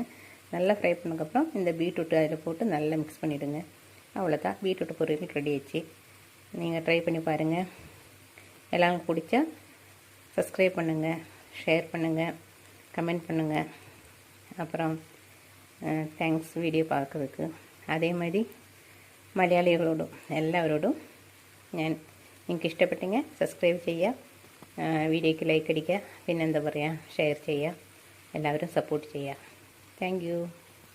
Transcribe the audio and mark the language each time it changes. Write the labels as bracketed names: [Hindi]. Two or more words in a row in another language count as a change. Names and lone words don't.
[Tamil] நல்லா ஃப்ரை பண்ணதுக்கப்புறம் இந்த பீட்ரூட் அதில் போட்டு நல்லா மிக்ஸ் பண்ணிவிடுங்க. அவ்வளோதான், பீட்ரூட் பொரியல் ரெடி ஆயிடுச்சு. நீங்கள் ட்ரை பண்ணி பாருங்கள். எல்லாம் பிடிச்சா சப்ஸ்கிரைப் பண்ணுங்கள், ஷேர் பண்ணுங்கள், கமெண்ட் பண்ணுங்கள். அப்புறம் தேங்க்ஸ் വീഡിയോ பார்க்கறதுக்கு. [Malayalam] അതേമാതിരി മലയാളികളോടും എല്ലാവരോടും നിങ്ങൾക്ക് ഇഷ്ടപ്പെട്ടെങ്കിൽ സബ്സ്ക്രൈബ് ചെയ്യുക, വീഡിയോയ്ക്ക് ലൈക്ക് അടിക്കുക, പിന്നെന്താ പറയുക, ഷെയർ ചെയ്യുക, എല്ലാവരും സപ്പോർട്ട് ചെയ്യുക. [English] thank you.